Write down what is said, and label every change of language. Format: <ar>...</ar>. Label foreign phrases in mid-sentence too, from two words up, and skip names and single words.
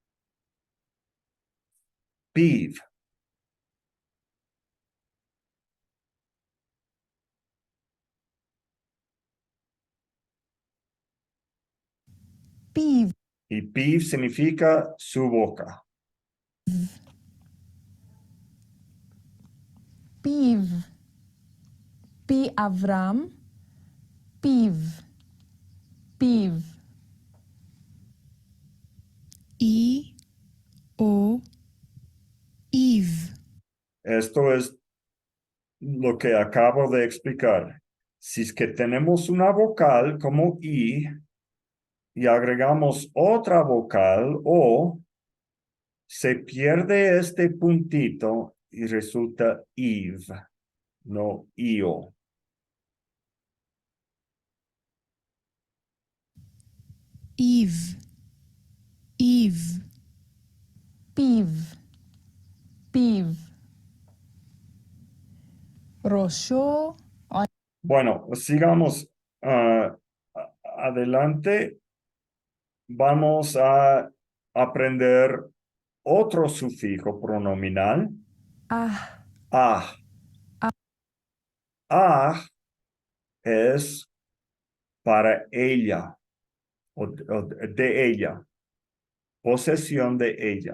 <es>Piv. Piv. Y piv significa su boca. Piv. Pi Avram. Piv. Piv. I. O. Iv. Esto es lo que acabo de explicar. Si es que tenemos una vocal como I y agregamos otra vocal O, se pierde este puntito y resulta IV, no IO. Iv. Iv. Piv. Piv. Rosho. Bueno, sigamos adelante. Vamos a aprender otro sufijo pronominal. Ah. Ah. Ah es para ella o de ella, posesión de ella.</es>